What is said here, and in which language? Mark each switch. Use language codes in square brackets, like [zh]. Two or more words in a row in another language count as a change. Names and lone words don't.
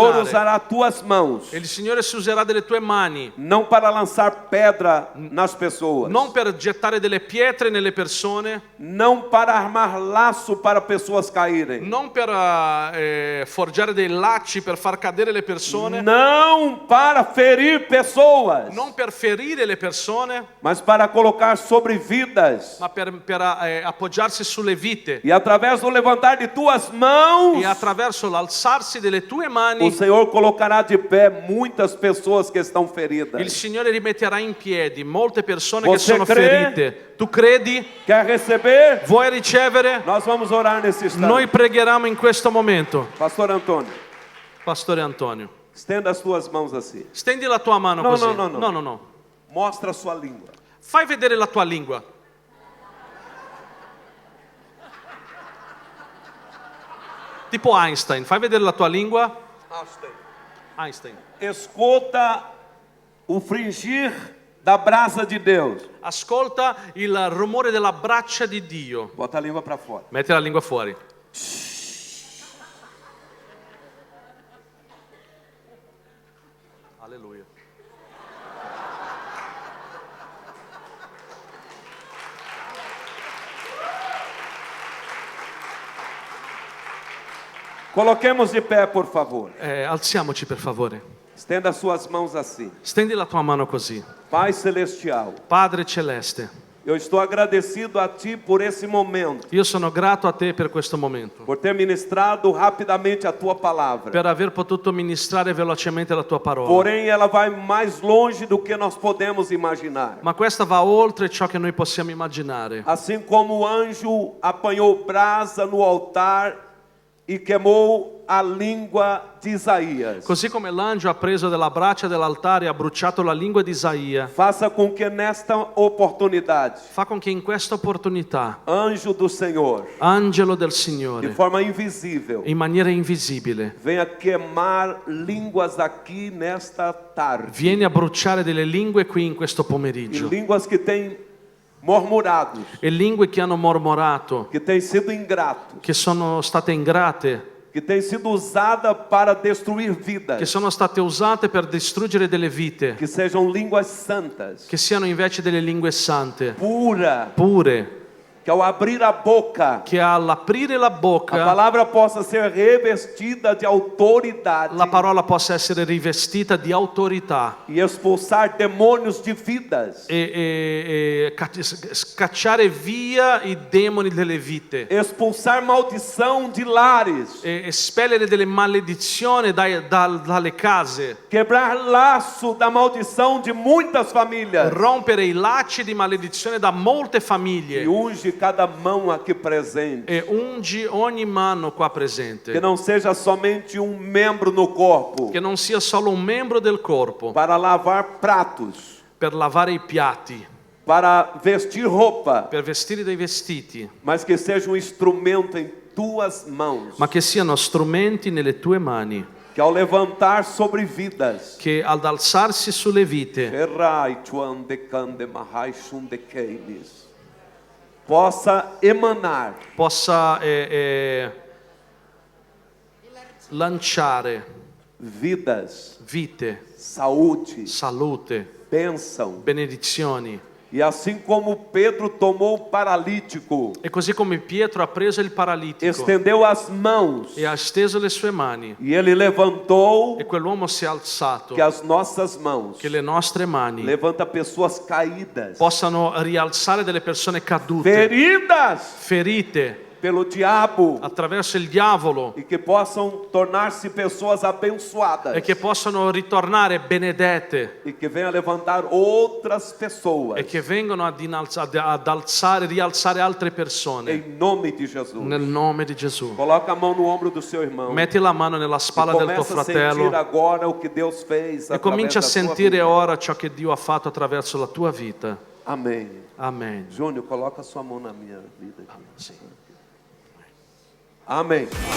[it] immaginare. [pt] usará tuas mãos, [it] E il Signore si userà delle tue mani, [pt] não para lançar pedra nas pessoas, [it] non per gettare delle pietre nelle persone, [pt] não para armar laço para pessoas caírem, [it] non per forgiare dei lacci per far cadere le persone, [pt] não para ferir pessoas, [it] non per ferire le persone, [pt] mas para colocar sobre vidas. [it] ma per appoggiarsi sulle vite. [pt] E através do levantar de tuas mãos, [it] E attraverso l'alzarsi delle tue [pt] o [it] mani, [pt] Senhor colocará de pé muitas pessoas que estão [it] il [pt] feridas. [it] Signore rimetterà in piedi molte persone che [pt] Você [it] sono [pt] crê? [it] ferite. Tu credi? [pt] Quer receber? [it] Vuoi ricevere? [pt] Nós vamos orar nesse instante. [it] Noi pregheremo in questo momento. [pt] Pastor Antônio, [it] Pastore Antonio, [pt] estenda as tuas mãos assim. [it] stendi la tua mano No, così. [pt] no, no, no. [it] No, no, no. [pt] Mostra a sua língua. [it] Fai vedere la tua lingua. Tipo Einstein, fai vedere la tua lingua. Einstein. [pt] Escuta o fringir da brasa de Deus. [it] Ascolta il rumore della braccia di Dio. [pt] Bota a língua para fora. [it] Metti la lingua fuori. Alleluia. [pt] Coloquemos de pé, por favor. [it] Alziamoci per favore. [pt] Estenda as suas mãos assim. [it] Stendi la tua mano così. [pt] Pai celestial, [it] Padre celeste, [pt] eu estou agradecido a Ti por esse momento, [it] io sono grato a te per questo momento, [pt] por ter ministrado rapidamente a Tua palavra. [it] per aver potuto ministrare velocemente la tua parola. [pt] Porém, ela vai mais longe do que nós podemos imaginar. [it] Ma questa va oltre ciò che noi possiamo immaginare. [pt] Assim como o anjo apanhou brasa no altar e queimou a língua de Isaías. [it] Così come l'angelo ha preso della braccia dell'altare e ha bruciato la lingua di Isaia, [pt] Faça com que nesta oportunidade, [it] fa con che in questa opportunità, [pt] anjo do Senhor, [it] angelo del [pt] de [it] Signore, [pt] forma invisível, [it] in maniera invisibile, [pt] venha queimar línguas aqui nesta tarde. [it] vieni a bruciare delle lingue qui in questo E pomeriggio. [pt] línguas que têm murmurado, [it] E lingue che hanno mormorato, [pt] que têm sido ingratos, [it] che sono state ingrate, [pt] que têm sido usadas para destruir [it] che [pt] vidas, [it] sono state usate per distruggere delle vite, [pt] que sejam línguas santas, [it] che siano invece delle lingue sante, [pt] pura, [it] pure, [pt] que ao abrir a boca, [it] che all'aprire la [pt] a [it] bocca [pt] palavra possa ser revestida de autoridade [it] la parola possa essere rivestita di autorità [pt] e expulsar demônios de vidas, [it] e scacciare via i demoni delle vite [pt] expulsar maldição de lares, [it] e espellere delle maledizioni dalle case, [pt] quebrar laço da maldição de muitas famílias [it] rompere i lacci di maledizione da molte famiglie [pt] e unge cada mão aqui presente. [it] e ungi ogni mano qua presente, [pt] Que não seja somente um membro no corpo [it] che non sia solo un membro del corpo [pt] para lavar pratos, [it] per lavare i piatti, [pt] para vestir roupa, [it] per vestire dei vestiti, [pt] mas que seja um instrumento em tuas mãos, [it] ma che siano strumenti nelle tue mani, [pt] que ao levantar sobre vidas, [it] che ad alzarsi sulle vite [pt] possa emanar [it] possa lanciare [pt] vidas, [it] vite, [pt] saúde, [it] salute, [pt] bênção. [it] benedizioni. [pt] E assim como Pedro tomou o paralítico, [it] E così come Pietro ha preso il paralitico [pt] estendeu as mãos [it] e ha steso le sue mani [pt] e ele levantou, [it] e quell'uomo si è alzato, [pt] que as nossas mãos [it] che le nostre mani [pt] levanta pessoas caídas, [it] possano rialzare delle persone cadute, [pt] feridas [it] ferite [pt] pelo diabo, [it] attraverso il diavolo, [pt] e que possam tornar-se pessoas abençoadas [it] e che possano ritornare benedette [pt] e que venha levantar outras pessoas [it] e che vengono rialzare altre persone [pt] em nome de Jesus. [it] nel nome di Gesù. [pt] Coloca a mão no ombro do seu irmão [it] Metti la mano nella [pt] e [it] spalla del tuo [pt] começa a sentir [it] fratello [pt] agora o que Deus fez [it] e [pt] através [it] comincia a [pt] da sua [it] sentire [pt] vida. [it] ora ciò che Dio ha fatto attraverso la tua vita. [pt] Amém. [it] Amen. [pt] Júnior, coloca a sua mão na minha vida aqui. Amém.